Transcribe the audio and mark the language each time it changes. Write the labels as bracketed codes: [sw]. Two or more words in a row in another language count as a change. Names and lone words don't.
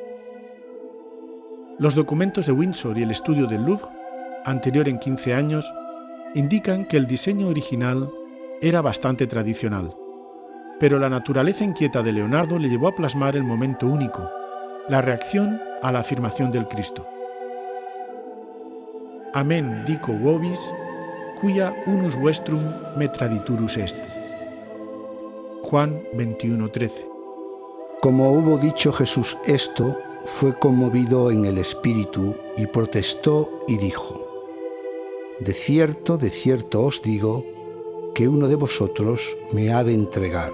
[es] Los documentos de Windsor y el estudio del Louvre, anterior en 15 años, indican que el diseño original era bastante tradicional, pero la naturaleza inquieta de Leonardo le llevó a plasmar el momento único, la reacción a la afirmación del Cristo. [la] Amen dico vobis, quia unus vestrum me traditurus est. [es] Juan 21:13. Como hubo dicho Jesús esto, fue conmovido en el espíritu y protestó y dijo: de cierto os digo, que uno de vosotros me ha de entregar.